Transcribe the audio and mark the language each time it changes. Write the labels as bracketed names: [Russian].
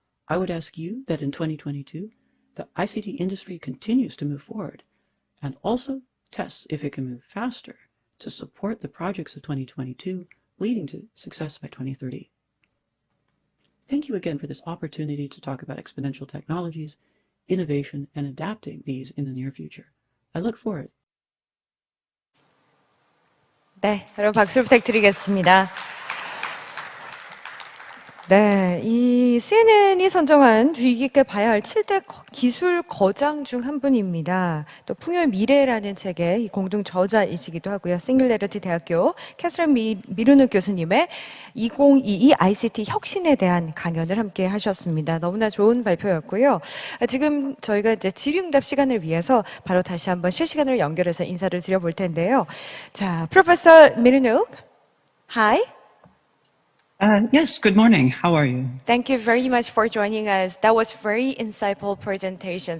[English] I would ask you that in 2022, the ICT industry continues to move forward and also tests if it can move faster to support the projects of 2022, leading to success by 2030. Thank you again for this opportunity to talk about exponential technologies, innovation, and adapting these in the near future. I look forward. [Korean] 네, 여러분 박수 부탁드리겠습니다. 네, 이 CNN이 선정한 주의 깊게 봐야 할 7대 기술 거장 중 한 분입니다. 또 풍요의 미래라는 책의 이 공동 저자이시기도 하고요. 싱귤래리티 대학교 캐서린 미루눅 교수님의 2022 ICT 혁신에 대한 강연을 함께 하셨습니다. 너무나 좋은 발표였고요. 지금 저희가 이제 질의응답 시간을 위해서 바로 다시 한번 실시간으로 연결해서 인사를 드려볼 텐데요. [English] 자, Professor 미루눅, hi. Yes, good morning. How are you? Thank you very much for joining us. That was very insightful presentation.